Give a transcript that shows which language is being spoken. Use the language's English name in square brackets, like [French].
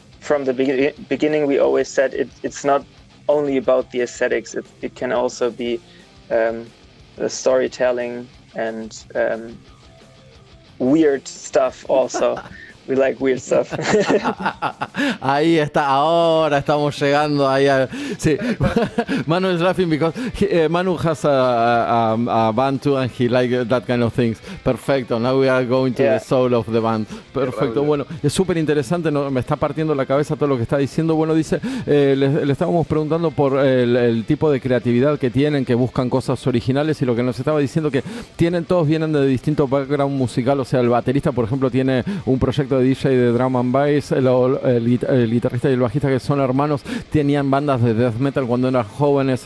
[English] from the beginning, we always said it's not only about the aesthetics. It can also be the storytelling and weird stuff also. We like weird stuff. [Spanish] Ahí está, ahora estamos llegando ahí a, sí. [English] Manu is laughing because Manu has a band too and he likes that kind of things. Perfecto, now we are going to the soul of the band. [Spanish] Perfecto, bueno, es súper interesante, ¿no? Me está partiendo la cabeza todo lo que está diciendo. Bueno, dice, le estábamos preguntando por el tipo de creatividad que tienen, que buscan cosas originales, y lo que nos estaba diciendo que todos vienen de distintos background musical. O sea, el baterista, por ejemplo, tiene un proyecto de DJ de drum and bass, el guitarrista y el bajista, que son hermanos, tenían bandas de death metal cuando eran jóvenes.